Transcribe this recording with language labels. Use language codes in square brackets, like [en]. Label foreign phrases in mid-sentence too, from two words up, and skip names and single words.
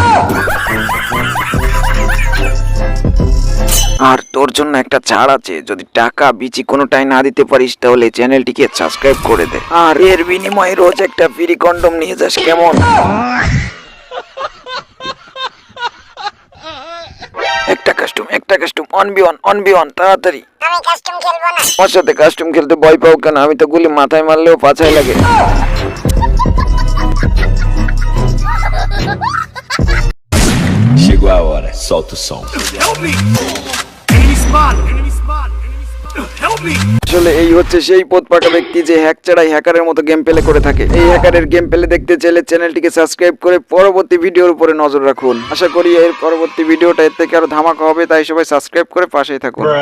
[bn] আর তোর জন্য একটা ছাড় আছে, যদি টাকা বিচি কোনোটাই না দিতে পারিস তাহলে চ্যানেলটিকে সাবস্ক্রাইব করে দে, আর এর বিনিময়ে রোজ একটা [en] free condom [bn] নিয়ে যাস, কেমন? [en] একটা custom one v one তাড়াতাড়ি। [bn] আমি কাস্টম খেলবো না। ওর সাথে কাস্টম খেলতে ভয় পাও কেন? আমি তো গুলি মাথায় মারলেও পাছায় লাগে। [pt] Chegou a hora, solta o som. [bn] আসলে এই হচ্ছে সেই পথপাকা ব্যক্তি যে হ্যাক ছাড়াই হ্যাকারের মতো [en] game play [bn] করে থাকে। এই হ্যাকারের [en] game play [bn] দেখতে চাইলে চ্যানেলটিকে সাবস্ক্রাইব করে পরবর্তী ভিডিওর উপরে নজর রাখুন। আশা করি এর পরবর্তী ভিডিওটা এর থেকে আরো ধামাকা হবে, তাই সবাই সাবস্ক্রাইব করে পাশেই থাকুন।